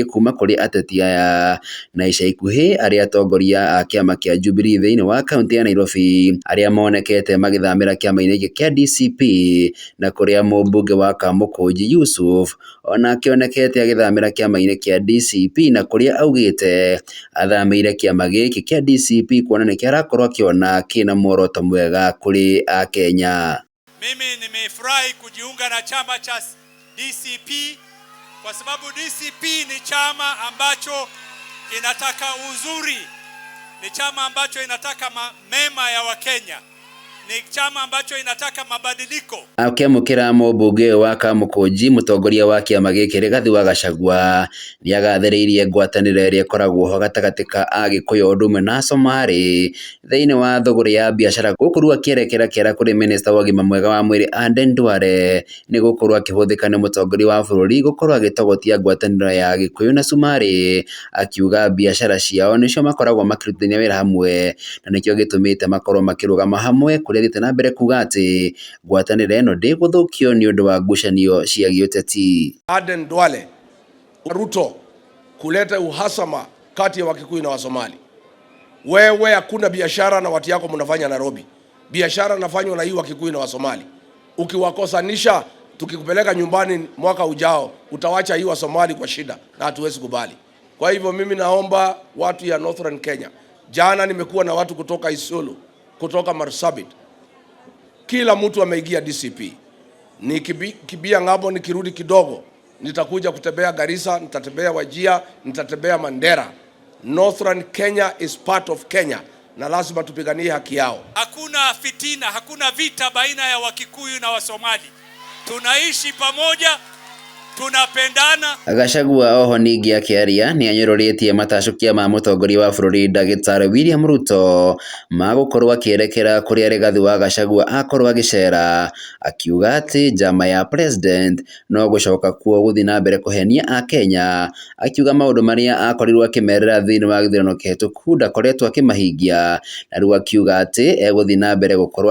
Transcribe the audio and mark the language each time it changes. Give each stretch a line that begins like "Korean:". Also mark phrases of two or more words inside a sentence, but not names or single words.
Kikuyu: kuma kũrĩ ateti aya, na ica ikuhĩ arĩa atongoria a kĩama kĩa Jubilee thĩinĩ wa kaunti ya Nairobi arĩa monekete magĩthamĩra kĩama-inĩ gĩkĩ kĩa DCP, na kũrĩa mũmbunge wa Kamũkũnji Yusuf onake onekete agĩthamĩra kĩama-inĩ kĩa DCP, na kũrĩa augĩte athamĩire kĩama gĩkĩ kĩa DCP kuona nĩkĩo arakorwo akĩona kĩna muoroto mwega kũrĩ Akenya.
Swahili: Mimi nimefurahi kujiunga na chama cha DCP kwa sababu DCP ni chama ambacho inataka uzuri, ni chama ambacho inataka mema ya Wakenya, ni chama ambacho inataka mabadiliko. Akĩamũkĩra mũmbunge wa Kamũkũnji, mũtongoria wa kĩama gĩkĩ Rigathi wa Gachagua nĩ agathĩrĩirie ngwatanĩro ĩrĩa ĩkoragwo ho gatagatĩ ka Agĩkũyũ ũndũ ũmwe na Somali thĩinĩ wa thũgũrĩ ya biacara, gũkorwo akĩerekera kĩara kũrĩ minista wa ũgima mwega wa mwĩrĩ Aden Duale nĩ gũkorwo akĩhũthĩka nĩ mũtongoria wa bũrũri gũkorwo agĩtogotia ngwatanĩro ya Agĩkũyũ na Somali, akiuga biacara ciao nĩcio makoragwo makĩrutithania wĩra hamwe na nĩkĩo gĩtũmĩte makorwo makĩrũgama hamwe, kũrĩa thiĩte na mbere kuga atĩ ngwatanĩro ĩno ndĩgũthũkio nĩ ũndũ wa ngucanio cia gĩũteti. Aden Duale, Ruto kuleta uhasama kati ya Wakikuyu na Wasomali. Wewe hakuna biashara na watu yako mnafanya Nairobi. Biashara nafanywa na hii Wakikuyu na Wasomali. Ukiwakosanisha, tukikupeleka nyumbani mwaka ujao, utawacha hii Wasomali kwa shida na hatuwezi kubali. Kwa hivyo mimi naomba watu ya Northern Kenya. Jana nimekuwa na watu kutoka Isiolo, kutoka Marsabit. Kila mtu ameingia DCP. Nikibia ng'ambo nikirudi kidogo, nitakuja kutembea Garissa, nitatembea Wajir, nitatembea Mandera.
English: Northern Kenya is part of Kenya
Swahili: na lazima tupiganie haki yao. Hakuna fitina, hakuna vita baina ya Wakikuyu na Wasomali. Tunaishi pamoja, tunapendana.
Kikuyu: Gachagua oho ningĩ akĩaria nĩ anyũrũrĩtie matacukia ma mũtongoria wa bũrũri Ndagĩtarĩ William Ruto magũkorwo akĩerekera kũrĩa Rigathi wa Gachagua akorwo agĩcera, akiuga atĩ njama ya president no gũcoka kuo gũthiĩ na mbere kũhenia Akenya, akiuga maũndũ marĩa akorirwo akĩmerera thĩinĩ wa gĩthurano kĩhĩtũku ndakoretwo akĩmahingia, na rĩu akiuga atĩ egũthiĩ na mbere gũkorwo